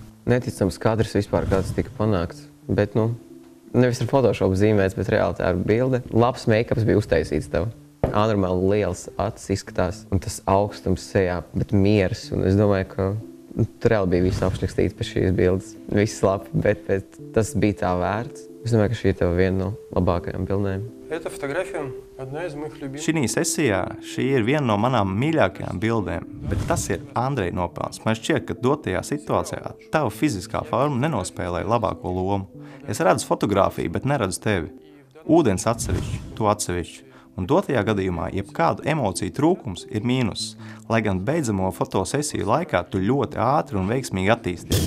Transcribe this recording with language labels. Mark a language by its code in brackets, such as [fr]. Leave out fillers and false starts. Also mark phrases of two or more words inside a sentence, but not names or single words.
[lv] Neticams kadrs vispār kāds tika panākts, bet, nevis ar Photoshop zīmēts, bet reāli tā ir bilde. Labs make-ups bija uztaisīts tev. Anormāli liels acis izskatās, un tas augstums sejā, bet miers. Un es domāju, ka tur reāli bija viss apšļakstīts pēc šīs bildes. Viss labi, bet tas bija tā vērts. Es domāju, ka šī ir tev viena no labākajām bildēm. [ru] Эта фотография одна из моих любимых. [lv] Šī sesijā šī ir viena no manām mīļākajām bildēm, bet tas ir Andreja nopelns. Man šķiet, ka dotajā situācijā tava fiziskā forma nenospēlēja labāko lomu. Es redzu fotogrāfiju, bet neredzu tevi. Ūdens atsevišķi, tu atsevišķi. Un dotajā gadījumā jebkādu emociju trūkums ir mīnus, lai gan beidzamo fotosesiju laikā tu ļoti ātri un veiksmīgi attīsties.